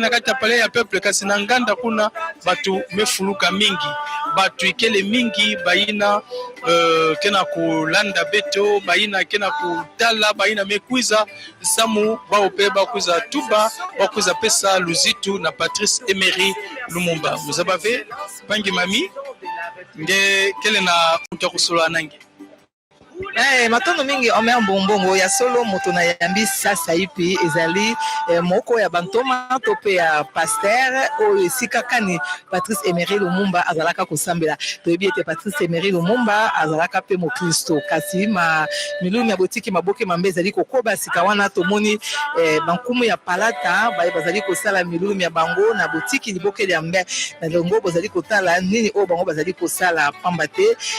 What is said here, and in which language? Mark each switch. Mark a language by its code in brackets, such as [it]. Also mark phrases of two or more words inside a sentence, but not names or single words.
[ktu] na kati ya pale ya peuple kasi na nganda kuna batu mefuluka mingi batu ikele mingi baina kena kulanda beto baina kena kutala baina mekwiza samu bao pe bakuza tuba bakuza pesa luzitu na Patrice Emery Lumumba muzabave pangi mami nge kele na mtakusula nangi [ln] matondo mingi omer mbongo ya solo moto na yambi sasa ipi ezali moko ya bantoma to pe ya pasteur o esika kani Patrice Emery Lumumba azalaka kosambela toyebi ete Patrice Emery Lumumba azalaka pe mo Kristo kasi milumi ya botiki maboke mambe ezali kokoba sika wana tomoni bankumu ya palata bazali kosala milumi ya bango na botiki liboke ya mbe na longo bazali kotala nini o bango bazali kosala pambate